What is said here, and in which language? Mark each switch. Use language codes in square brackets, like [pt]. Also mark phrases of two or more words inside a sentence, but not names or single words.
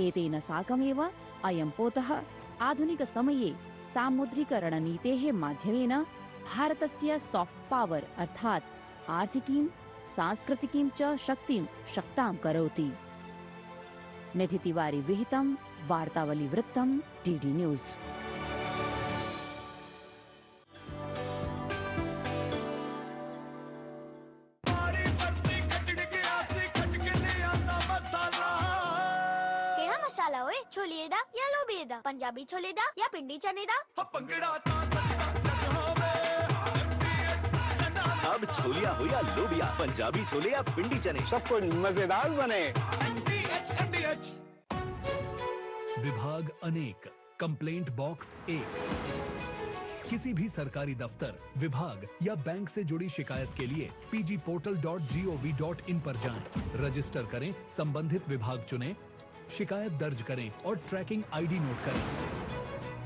[sa] एतेन साकमेव अयं पोतः आधुनिकसमये सामुद्रिकरणनीतेः माध्यमेन भारतस्य [en] soft power [sa] अर्थात् आर्थिकीं, सांस्कृतिकीं च शक्तिं शक्तां करोति। निधि तिवारी विहितं वार्तावली वृत्तं डीडी न्यूज़। [pa] ਮਸਾਲਾ ਓਏ, ਛੋਲੇ ਦਾ ਯਾ ਲੋਬੇ ਦਾ, ਪੰਜਾਬੀ ਛੋਲੇ ਦਾ ਯਾ ਪਿੰਡੀ ਚਨੇ ਦਾ। [hi] अब छोलिया हो या लोबिया, पंजाबी छोले या पिंडी चने, सब कुछ मजेदार बने। विभाग अनेक, [en] complaint box [hi] 1। किसी भी सरकारी दफ्तर, विभाग या बैंक से जुड़ी शिकायत के लिए pgportal.gov.in पर जाएं, रजिस्टर करें, संबंधित विभाग चुनें, शिकायत दर्ज करें और [en] tracking ID [hi] नोट करें।